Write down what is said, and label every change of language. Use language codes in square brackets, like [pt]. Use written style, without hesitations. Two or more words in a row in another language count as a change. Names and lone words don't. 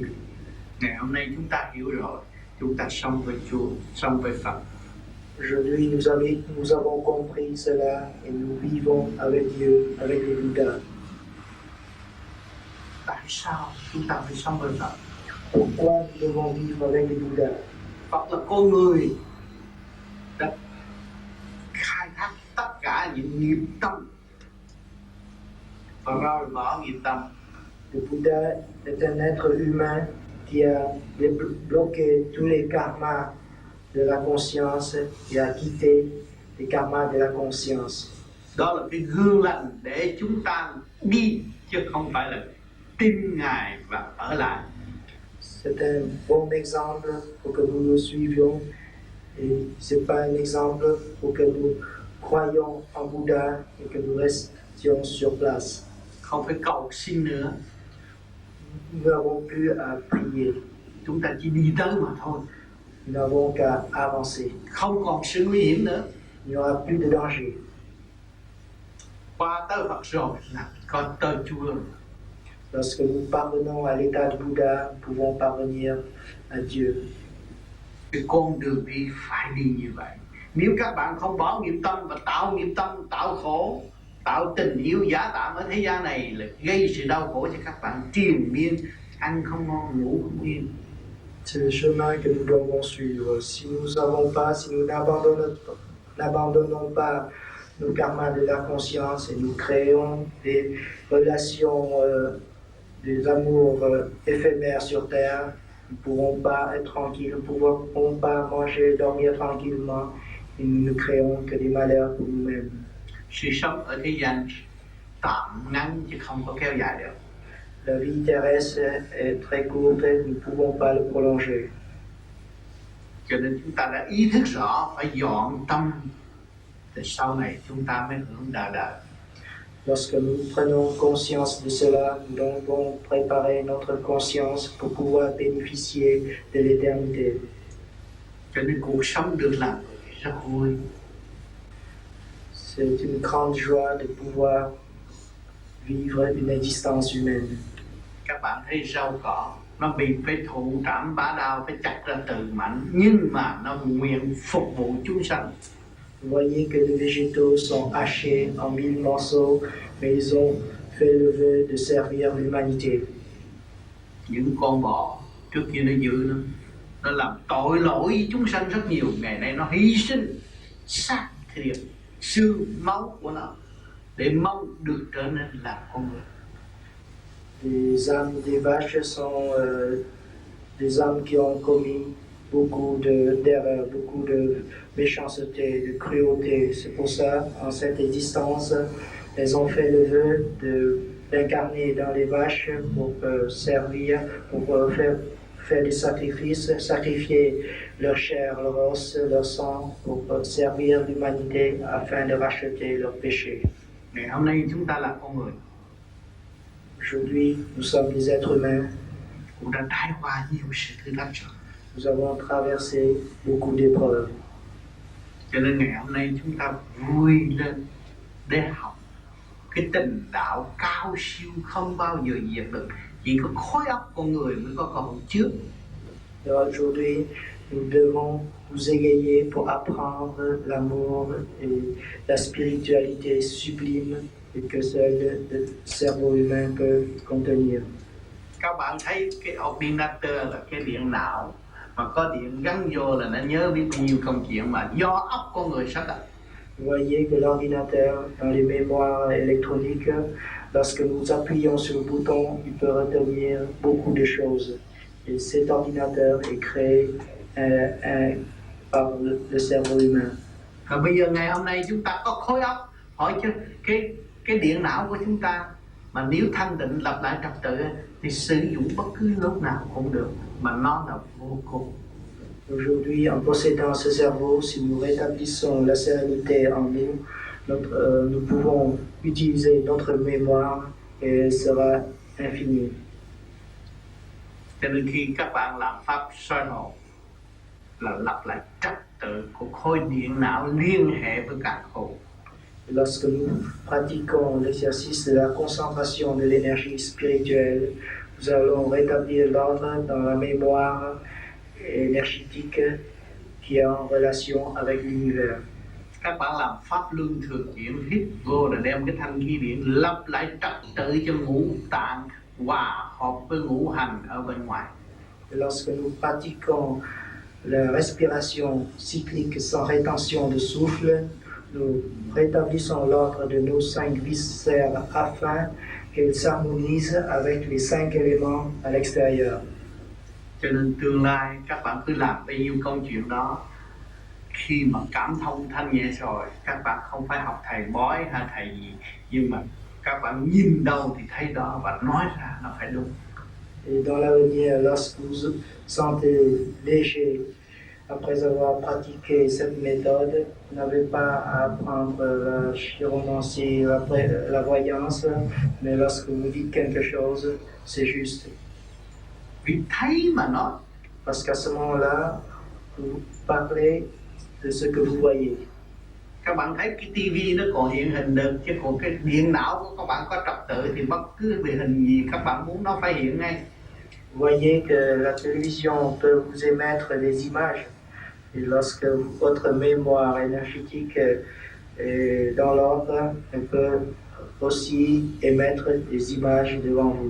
[vi] Ngày hôm nay chúng ta hiểu rồi, chúng ta sống với Chúa, sống với Phật. [fr] Aujourd'hui, nous avons compris cela et nous vivons avec Dieu, avec le Bouddha. [vi] Tại sao chúng ta phải sống với Phật? [fr] Pourquoi nous devons vivre avec le Bouddha? [vi] Phật là con người đã khai thác tất cả những nghiệp tâm và rồi bỏ nghiệp tâm. [fr] Le Bouddha est un être humain qui a bloqué tous les karmas de la conscience et a quitté les karmas de la conscience. [vi] Đó là cái gương lành để chúng ta đi chứ không phải là tin Ngài và ở lại. [fr] C'est un bon exemple pour que nous le suivions et c'est pas un exemple pour que nous croyions en Bouddha et que nous restions sur place. [vi] Không phải cầu xin nữa. [fr] Nous n'avons plus à prier, [vi] Chúng ta chỉ đi tới mà thôi. [fr] nous n'avons qu'à avancer. [vi] Không còn sự nguy hiểm nữa. [fr] Il n'y aura plus de danger. [vi] Qua tới Phật rồi là có tới Chúa rồi. [fr] Lorsque nous parvenons à l'état de Bouddha, nous pouvons parvenir à Dieu. [vi] Cái con đường đi phải đi như vậy. Nếu các bạn không bỏ nghiệp tâm và tạo nghiệp tâm, tạo khổ, tạo tình yêu giả tạm ở thế gian này là gây sự đau khổ cho các bạn triền miên, ăn không ngon, ngủ không yên. [fr] C'est le chemin que nous devons suivre. Si nous n'abandonnons pas nos karmas de la conscience et nous créons des relations, des amours éphémères sur terre, Nous ne pouvons pas être tranquilles, nous ne pouvons pas manger, dormir tranquillement, et nous ne créons que des malheurs pour nous-mêmes. [vi] Sự sống ở thế gian tạm ngắn chứ không có kéo dài được. [fr] La vie terrestre est très courte, nous ne pouvons pas le prolonger. [vi] Cho nên chúng ta đã ý thức rõ phải dọn tâm, thì sau này chúng ta mới hưởng đời đời. [fr] Lorsque nous prenons conscience de cela, nous devons préparer notre conscience pour pouvoir bénéficier de l'éternité. [vi] Cho nên cuộc sống được làm rất vui. [fr] C'est une grande joie de pouvoir vivre une existence humaine. [vi] Các bạn thấy rau cỏ nó bị phải thụ trảm bá đao, phải chặt ra từ mảnh, nhưng mà nó nguyện phục vụ chúng sanh. [fr] Vous voyez que les végétaux sont hachés en 1000 morceaux, mais ils ont fait le vœu de servir l'humanité. [vi] Những con bò trước kia nó dữ nó làm tội lỗi với chúng sanh rất nhiều. Ngày nay nó hy sinh xác thịt, xương máu của nó để mong được trở nên làm con người. [fr] Les âmes des vaches sont des âmes qui ont commis beaucoup d'erreurs, beaucoup de méchanceté, de cruauté. C'est pour ça, en cette existence, elles ont fait le vœu d'incarner dans les vaches pour servir, pour faire des sacrifices, sacrifier leur chair, leur os, leur sang, pour servir l'humanité afin de racheter leurs péchés. [vi] Ngày hôm nay chúng ta là con người, [fr] Aujourd'hui, nous sommes des êtres humains. [vi] cũng đã trải qua nhiều sự thử thách rồi. [fr] Nous avons traversé beaucoup d'épreuves. [vi] Cho nên ngày hôm nay chúng ta vui lên để học cái tình đạo cao siêu không bao giờ diệt được. Chỉ có khối óc con người mới có cơ hội trước. [fr] Et aujourd'hui, nous devons nous égayer pour apprendre l'amour et la spiritualité sublime et que seul le cerveau humain peut contenir. [vi] Các bạn thấy cái ordinateur là cái điện não, mà có điện gắn vô là nó nhớ biết bao nhiêu công chuyện mà do óc con người sắp đặt. [fr] Vous voyez que l'ordinateur, dans les mémoires électroniques, lorsque nous appuyons sur le bouton, il peut retenir beaucoup de choses. Et cet ordinateur est créé par le cerveau humain. [vi] Và bây giờ ngày hôm nay chúng ta có khối óc, hỏi chứ cái điện não của chúng ta mà nếu thanh định lập lại trật tự thì sử dụng bất cứ lúc nào cũng được, mà nó là vô cùng. [fr] Aujourd'hui, en possédant ce cerveau, si nous rétablissons la sérénité en nous, nous pouvons utiliser notre mémoire et elle sera infinie. [vi] Cho nên khi các bạn làm pháp soi hồn là lập lại trật tự của khối điện não liên hệ với cả khối. [fr] Lorsque nous pratiquons l'exercice de la concentration de l'énergie spirituelle, nous allons rétablir l'ordre dans la mémoire énergétique qui est en relation avec l'univers. [vi] Các bạn làm pháp luân thường chuyển, hít vô là đem cái thanh khí điện lập lại trật tự cho ngũ tạng hòa hợp với ngũ hành ở bên ngoài. [fr] Et lorsque nous pratiquons la respiration cyclique sans rétention de souffle, nous rétablissons l'ordre de nos 5 viscères afin qu'elles s'harmonisent avec les 5 éléments à l'extérieur. [vi] Cho nên tương lai các bạn cứ làm bao nhiêu công chuyện đó, khi mà cảm thông thanh nhẹ rồi, các bạn không phải học thầy bói hay thầy gì, nhưng mà các bạn nhìn đâu thì thấy đó và nói ra nó phải đúng. [fr] Et dans l'avenir, lorsque vous vous sentez léger, après avoir pratiqué cette méthode, vous n'avez pas à apprendre la chiromancie, la voyance, mais lorsque vous dites quelque chose, c'est juste. [vi] Vì thấy mà nói. [fr] Parce qu'à ce moment-là, vous parlez de ce que vous voyez. [vi] Các bạn thấy cái tivi nó còn hiện hình được, chứ còn cái điện não của các bạn có trật tự thì bất cứ về hình gì các bạn muốn nó phải hiện ngay. [fr] Vous voyez que la télévision peut vous émettre des images. Et lorsque votre mémoire énergétique est dans l'ordre, elle peut aussi émettre des images devant vous.